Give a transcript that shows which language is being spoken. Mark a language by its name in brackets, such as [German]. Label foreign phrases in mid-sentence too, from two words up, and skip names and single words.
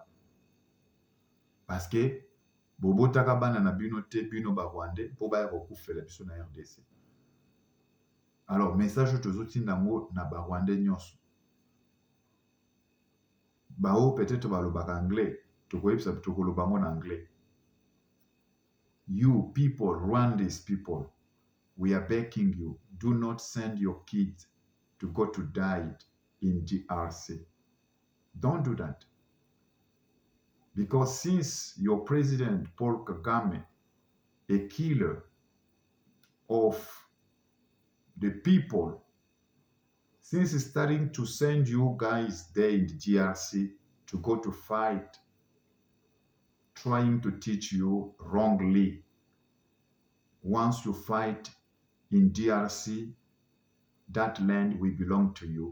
[French] Parce que [Lingala] bobotaka bana na bino te bino ba Rwandais po baya kokufela biso na RDC. Alors message tozotinda ngo na ba Rwandais nyonso. Bao peut-être balobaka anglais, tokoyebisa tokoloba ngo na anglais. [English] You people, Rwandese people, we are begging you, do not send your kids to go to die in DRC. Don't do that. Because since your president, Paul Kagame, a killer of the people, since he's starting to send you guys there in the DRC to go to fight, trying to teach you wrongly, once you fight in DRC, that land will belong to you.